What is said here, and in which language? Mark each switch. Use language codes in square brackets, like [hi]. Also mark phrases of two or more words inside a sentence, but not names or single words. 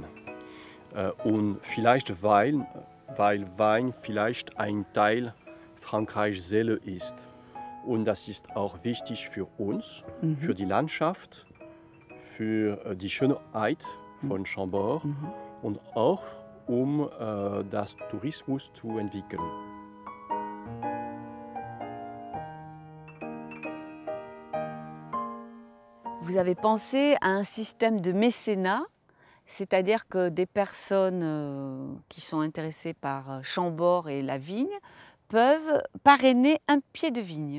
[de] Und vielleicht weil Wein vielleicht ein Teil Frankreichs Seele ist. Und das ist auch wichtig für uns, für die Landschaft, für die Schönheit von Chambord und auch das Tourismus zu entwickeln. [fr] Vous avez pensé à un système de mécénat, c'est-à-dire que des personnes qui sont intéressées par Chambord et la vigne peuvent parrainer un pied de vigne.